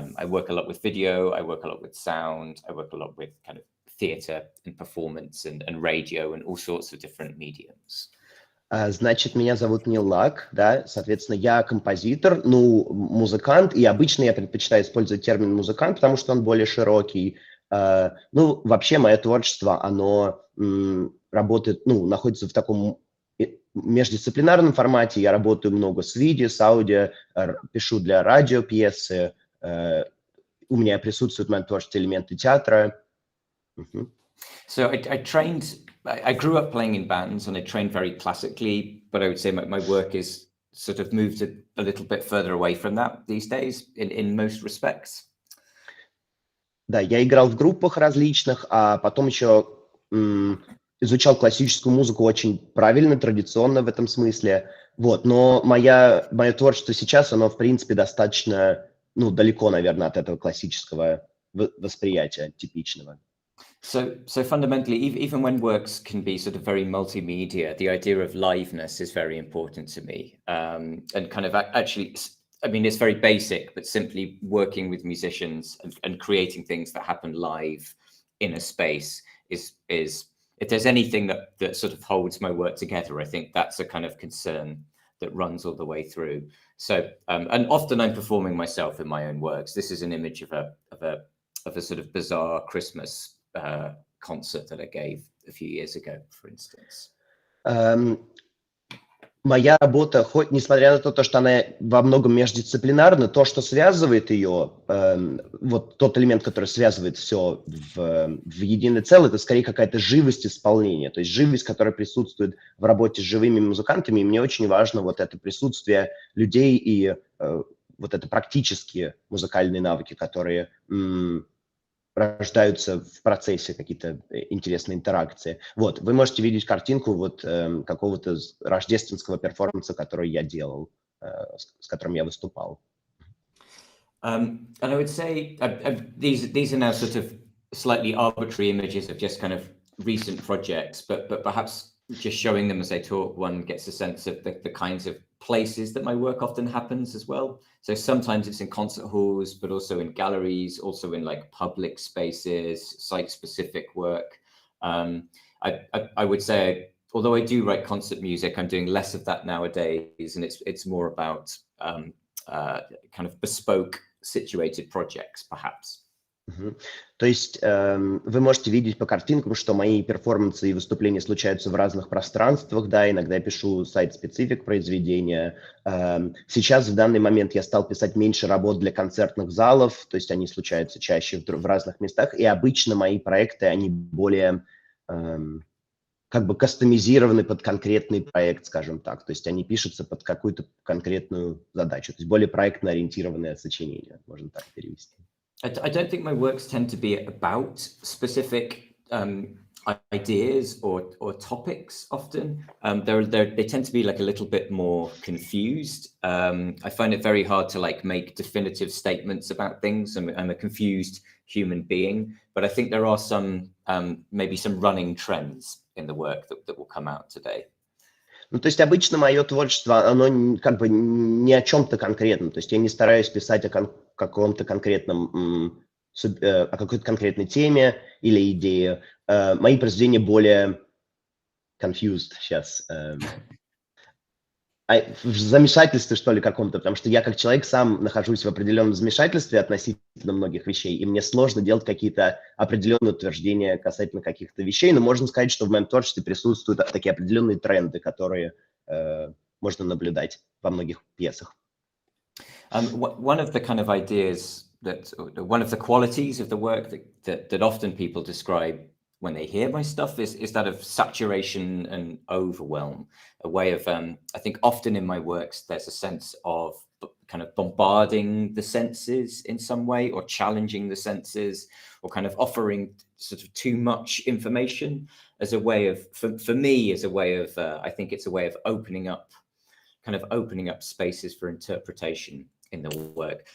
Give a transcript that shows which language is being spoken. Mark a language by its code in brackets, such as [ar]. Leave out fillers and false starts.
[en] I work a lot with video, I work a lot with sound, I work a lot with kind of theatre and performance and radio and all sorts of different mediums. [ru] Значит, меня зовут Нил Лак, да, соответственно, я композитор, ну, музыкант, и обычно я предпочитаю использовать термин музыкант, потому что он более широкий. Ну, вообще, мое творчество, оно работает, ну, находится в таком междисциплинарном формате. Я работаю много с видео, с аудио, пишу для радио пьесы. У меня присутствуют в моем творчестве элементы театра. [en] So I grew up playing in bands and I trained very classically, but I would say my work is sort of moved a little bit further away from that these days in most respects. [ru] Да, я играл в группах различных, а потом еще изучал классическую музыку очень правильно, традиционно в этом смысле. Вот, но мое творчество сейчас, оно, в принципе, достаточно, ну, далеко, наверное, от этого классического восприятия типичного. [en] So fundamentally, even when works can be sort of very multimedia, the idea of liveness is very important to me. And kind of actually, I mean, it's very basic, but simply working with musicians and creating things that happen live in a space is if there's anything that sort of holds my work together, I think that's a kind of concern that runs all the way through. So, and often I'm performing myself in my own works. This is an image of a sort of bizarre Christmas concert that I gave a few years ago, for instance. [ru] Моя работа, хоть несмотря на то, что она во многом междисциплинарна, то, что связывает ее, вот тот элемент, который связывает все в единое целое, это скорее какая-то живость исполнения, то есть живость, которая присутствует в работе с живыми музыкантами, и мне очень важно вот это присутствие людей и вот это практические музыкальные навыки, которые рождаются в процессе, какие-то интересные интеракции. Вот, вы можете видеть картинку вот какого-то рождественского перформанса, который я делал, с которым я выступал. [en] And I would say these are now sort of slightly arbitrary images of just kind of recent projects, but perhaps just showing them as I talk, one gets a sense of the kinds of places that my work often happens as well. So sometimes it's in concert halls, but also in galleries, also in like public spaces, site-specific work. I would say, although I do write concert music, I'm doing less of that nowadays, and it's more about kind of bespoke situated projects, perhaps. [ru] То есть вы можете видеть по картинкам, что мои перформансы и выступления случаются в разных пространствах, да, иногда я пишу сайт-специфик произведения. Сейчас, в данный момент, я стал писать меньше работ для концертных залов, то есть они случаются чаще в разных местах, и обычно мои проекты, они более как бы кастомизированы под конкретный проект, скажем так, то есть они пишутся под какую-то конкретную задачу, то есть более проектно-ориентированное сочинение, можно так перевести. [en] I don't think my works tend to be about specific ideas or topics often. They tend to be like a little bit more confused. I find it very hard to like make definitive statements about things. I'm a confused human being, but I think there are some maybe some running trends in the work that will come out today. [ru] Ну, то есть обычно мое творчество, оно как бы не о чем-то конкретном, то есть я не стараюсь писать о каком-то конкретном, о какой-то конкретной теме или идее. Мои произведения более confused сейчас, в замешательстве, что ли, каком-то, потому что я как человек сам нахожусь в определенном замешательстве относительно многих вещей, и мне сложно делать какие-то определенные утверждения касательно каких-то вещей, но можно сказать, что в моем творчестве присутствуют такие определенные тренды, которые можно наблюдать во многих пьесах. [en] One of the kind of ideas one of the qualities of the work that often people describe when they hear my stuff is that of saturation and overwhelm, a way of, I think often in my works, there's a sense of kind of bombarding the senses in some way or challenging the senses or kind of offering sort of too much information as a way of, for me, as a way of, I think it's a way of opening up spaces for interpretation in the work.